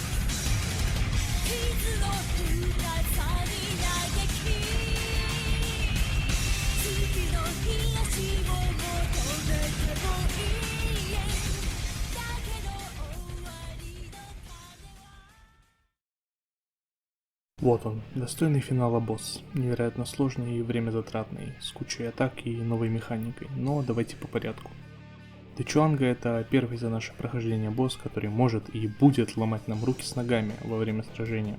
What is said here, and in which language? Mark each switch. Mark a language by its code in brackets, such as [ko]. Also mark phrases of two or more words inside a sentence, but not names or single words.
[ja] 傷の深さに嘆き次の癒しを求めてもいいだけど終わりの鐘は [ru] Вот он, достойный финала босс. Невероятно сложный и время затратный, с кучей атак и новой механикой. Но давайте по порядку. Дычуанга — это первый за наше прохождение босс, который может и будет ломать нам руки с ногами во время сражения.